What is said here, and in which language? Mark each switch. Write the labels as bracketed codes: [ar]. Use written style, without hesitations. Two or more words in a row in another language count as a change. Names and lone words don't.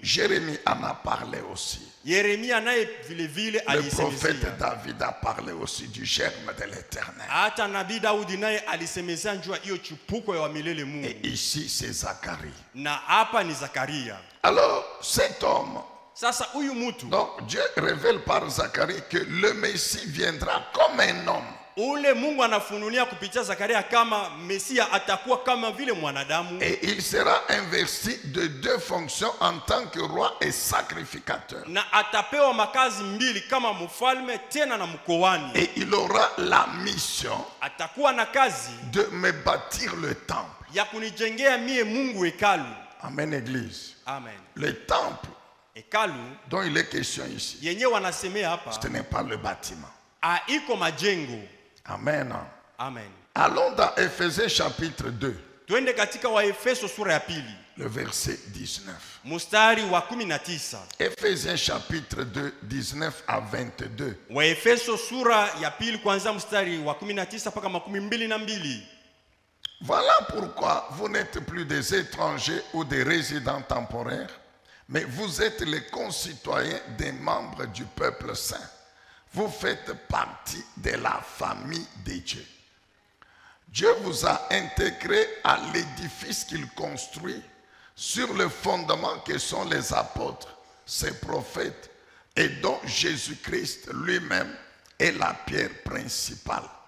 [fr] Jérémie en a parlé aussi. [sw] Yeremia naye vile vile [fr] Le prophète [sw] alisemezea. [fr] David a parlé aussi du germe de l'Éternel. [sw] Hata nabii Daudi naye alisemezea juu ya hiyo chipuko ya wamilele Mungu. [fr] Et ici, c'est Zacharie. [sw] Na hapa ni Zakaria. [fr] Alors, cet homme, [sw] Sasa huyu mtu, [fr] donc Dieu révèle par Zacharie que le Messie viendra comme un homme. [sw] ule Mungu anafunulia kupitia Zakaria kama Mesia atakuwa kama vile mwanadamu. [fr] Et il sera investi de 2 fonctions en tant que roi et sacrificateur. [sw] Na atapewa makazi mbili kama mfalme tena na mkoani. [fr] Et il aura la mission [sw] Atakuwa na kazi [fr] de me bâtir le temple. [sw] ya kunijengea mie Mungu hekalu. [fr] Amen, église. Amen. Le temple [sw] Hekalu [fr] dont il est question ici, [sw] yenye wanasemea hapa [fr] ce n'est pas le bâtiment. [sw] haiko majengo. Amen. Amen. [fr] Allons dans Éphésiens chapitre 2, [sw] Twende katika Waefeso sura ya pili. [fr] le verset 19. [sw] Mstari wa 19. [fr] Éphésiens chapitre 2, 19 à 22. [sw] Waefeso sura ya pili kuanzia mstari wa 19 mpaka 22. [fr] Voilà pourquoi vous n'êtes plus des étrangers ou des résidents temporaires, mais vous êtes les concitoyens des membres du peuple saint. Vous faites partie de la famille de Dieu. Dieu vous a intégrés à l'édifice qu'il construit sur le fondement que sont les apôtres, ses prophètes, et dont Jésus-Christ lui-même est la pierre principale.